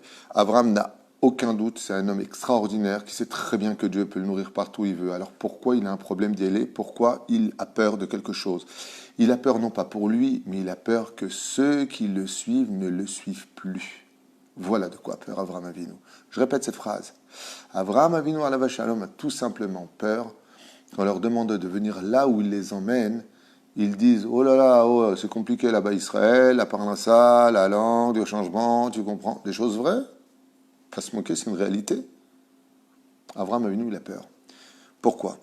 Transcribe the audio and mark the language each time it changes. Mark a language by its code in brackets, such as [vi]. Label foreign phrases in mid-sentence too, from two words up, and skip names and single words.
[fr] Abraham n'a aucun doute, c'est un homme extraordinaire qui sait très bien que Dieu peut le nourrir partout où il veut. Alors pourquoi il a un problème d'y aller? Pourquoi il a peur de quelque chose? Il a peur non pas pour lui, mais il a peur que ceux qui le suivent ne le suivent plus. Voilà de quoi a peur Avraham Avinu. Je répète cette phrase. Avraham Avinu [he] עליו השלום [fr] a tout simplement peur qu'on leur demande de venir là où il les emmène. Ils disent, oh là là, oh, c'est compliqué là-bas Israël, la parnassa, la langue, le changement, tu comprends? Des choses vraies? Pas se moquer, c'est une réalité. Avraham Avinu, il a peur. Pourquoi?